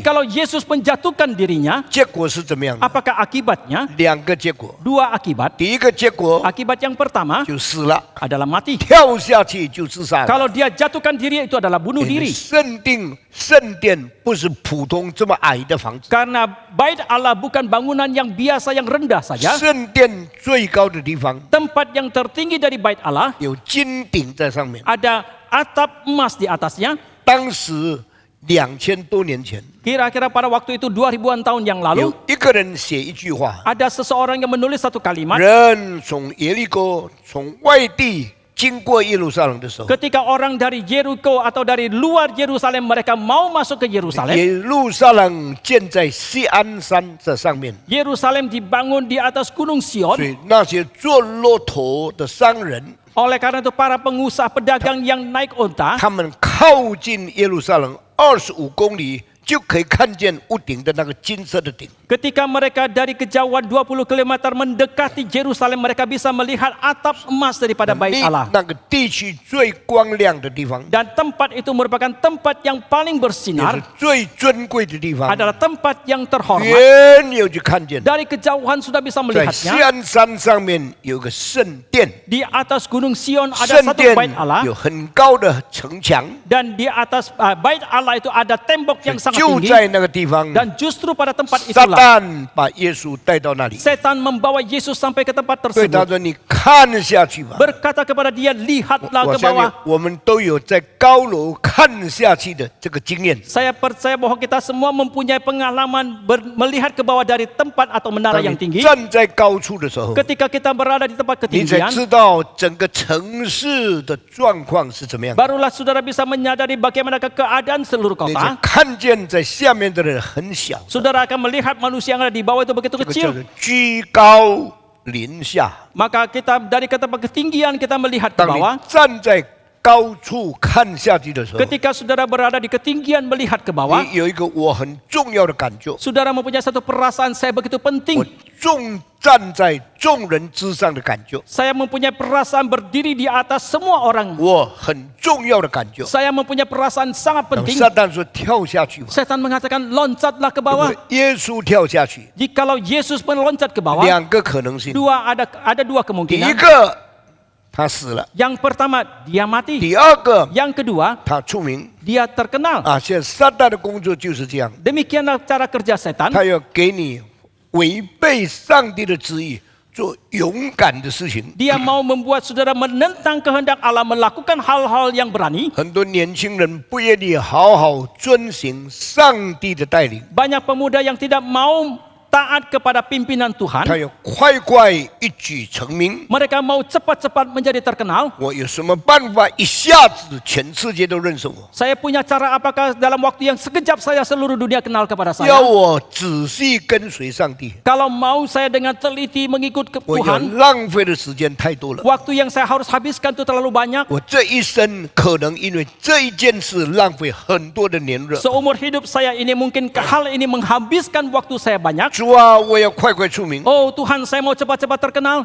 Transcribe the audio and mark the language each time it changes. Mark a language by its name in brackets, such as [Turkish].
[Indonesian] Jikalau Yesus menjatuhkan dirinya, [Chinese] 结果是怎么样的？ [Indonesian] apakah akibatnya? [Chinese] 两个结果。 [Indonesian] Dua akibat. [Chinese] 第一个结果 [Indonesian] Akibat yang pertama [Chinese] 就死了， [Indonesian] adalah mati. [Chinese] 跳下去就自杀了。 [Indonesian] Kalau dia jatuhkan diri itu adalah bunuh [Chinese] 因为 [Indonesian] diri. [Chinese] 圣殿不是普通这么矮的房子， [Indonesian] Karena bait Allah bukan bangunan yang biasa yang rendah saja. [Chinese] 圣殿最高的地方 [Indonesian] Tempat yang tertinggi dari bait Allah [Chinese] 有金顶在上面。 [Indonesian] ada atap emas di atasnya. [Chinese] 当时2000多年前， [Indonesian] Kira-kira pada waktu itu 2000-an tahun yang [Chinese] 有 [Indonesian] lalu [Chinese] 一个人写一句话： [Indonesian] ada seseorang yang menulis satu kalimat. [Chinese] 人从耶利哥从外地经过耶路撒冷的时候， [Indonesian] Ketika orang dari Jericho atau dari luar Yerusalem mereka mau masuk ke Yerusalem, [Chinese] 耶路撒冷建在锡安山这上面， [Indonesian] Yerusalem dibangun di atas Gunung [Chinese] 所 [Indonesian] Sion. [Chinese] 以那些坐骆驼的商人， [Indonesian] Oleh karena itu para pengusaha pedagang yang naik unta, [Chinese] 他们靠近耶路撒冷25公里，就可以看见屋顶的那个金色的顶。 [Indonesian] ketika mereka dari kejauhan 20 km mendekati Yerusalem, mereka bisa melihat atap emas daripada bait Allah. [Chinese] 那个地区最光亮的地方， [Indonesian] Dan tempat itu merupakan tempat yang paling bersinar, [Chinese] 是最尊贵的地方。 [Indonesian] adalah tempat yang terhormat. [Chinese] 远有就看见， [Indonesian] Dari kejauhan sudah bisa [Chinese] 在锡 [Indonesian] melihatnya. [Chinese] 安山上面有个圣殿， [Indonesian] Di atas Gunung Sion ada [Chinese] 圣 [Indonesian] satu [Chinese] 殿 [Indonesian] bait Allah, [Chinese] 有很高的城墙， [Indonesian] dan di atas bait Allah itu ada tembok yang sangat [Chinese] 就 [Indonesian] tinggi. [Chinese] 在那个地方， [Indonesian] Dan justru pada tempat [Chinese] 撒 [Indonesian] itulah [Chinese] 旦把耶稣带到那里， [Indonesian] setan membawa Yesus sampai ke tempat [Chinese] 对他 [Indonesian] tersebut. [Chinese] 说：“你看下去吧。” [Indonesian] Berkata kepada dia, lihatlah [Chinese] 我 [Indonesian] ke [Chinese] 相信 [Indonesian] bawah. [Chinese] 我们都有在高楼看下去的这个经验。 [Indonesian] Saya percaya bahwa kita semua mempunyai pengalaman melihat ke bawah dari tempat atau menara [Chinese] 当 [Indonesian] yang [Chinese] 你 [Indonesian] tinggi. [Chinese] 站在高处的时候， [Indonesian] Ketika kita berada di tempat [Chinese] 你才 [Indonesian] ketinggian, [Chinese] 知道整个城市的状况是怎么样。 [Indonesian] barulah saudara bisa menyadari bagaimana keadaan seluruh [Chinese] 你才看见在下面的人很小， [Indonesian] Saudara akan melihat manusia yang ada di bawah itu begitu [Chinese] 这个叫做居高临下。 [Indonesian] Maka kita dari ke tempat ketinggian kita melihat ke [Chinese] 当 [Indonesian] bawah. [Chinese] 你站在高处看下去的时候， [Indonesian] Ketika saudara berada di ketinggian melihat ke bawah, [Chinese] 你有一个我很重要的感觉， [Indonesian] saudara mempunyai satu perasaan saya begitu [Chinese] 我 [Indonesian] penting. [Chinese] 站在众人之上的感觉， [Indonesian] Saya mempunyai perasaan berdiri di atas semua orang. [Chinese] 我很重要的感觉。 [Indonesian] Saya mempunyai perasaan sangat [Chinese] 那么 [Indonesian] penting. [Chinese] 撒旦说跳下去吧， [Indonesian] Setan mengatakan loncatlah ke bawah. [Chinese] 耶稣跳下去， [Indonesian] Jikalau Yesus meloncat ke bawah, [Chinese] 两个可能性。 [Indonesian] ada dua [Chinese] 第一 [Indonesian] kemungkinan. [Chinese] 个他死了， [Indonesian] Yang pertama dia mati. [Chinese] 第二个 [Indonesian] Yang kedua [Chinese] 他出名 [Indonesian] dia terkenal. 啊。 [Chinese] 现在撒旦的工作就是这样， [Indonesian] Demikianlah cara kerja setan. [Chinese] 他要给你违背上帝的旨意，做勇敢的事情。 [Indonesian] Dia mau membuat saudara menentang kehendak Allah, melakukan hal-hal yang berani. [Chinese] 很多年轻人不愿意好好遵行上帝的带领， [Indonesian] Banyak pemuda yang tidak mau taat kepada pimpinan [Chinese] 他 [Indonesian] Tuhan. [Chinese] 要快快一举成名。 [Indonesian] Mereka mau cepat-cepat menjadi terkenal. [Chinese] 我有什么办法一下子全世界都认识我？ [Indonesian] Saya punya cara apakah dalam waktu yang sekejap saya seluruh dunia kenal kepada [Chinese] 要我仔细跟随上帝， [Indonesian] Kalau mau saya dengan teliti mengikut ke [Chinese] 我要 [Indonesian] Tuhan, [Chinese] 浪费的时间太多了。 [Indonesian] waktu yang saya harus habiskan itu terlalu banyak. [Chinese] 我这一生可能因为这一件事浪费很多的年日。 [Indonesian] Seumur hidup saya ini mungkin hal ini menghabiskan waktu saya banyak. [Chinese] 主啊，我要快快出名， [Indonesian] Oh Tuhan, saya mau cepat-cepat terkenal.